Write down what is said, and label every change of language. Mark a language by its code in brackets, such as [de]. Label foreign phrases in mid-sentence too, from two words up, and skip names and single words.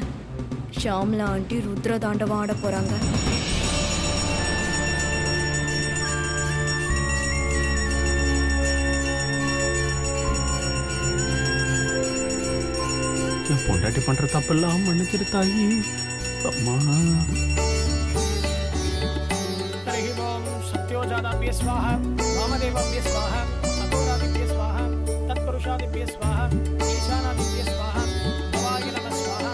[ta] ஷாம்லா ஆண்டி ருத்ர தாண்டவம் ஆட போறாங்க. என் பொண்டாட்டி பண்ற தப்பெல்லாம் மன்னிச்சிரு தாயி. அம்மா. [sa] सत्योजाताभ्य स्वाहा, वामदेवाभ्य स्वाहा, अघोरादिभ्य स्वाहा, तत्पुरुषादिभ्य स्वाहा, ईशानादिभ्य स्वाहा, भवाय नमः स्वाहा,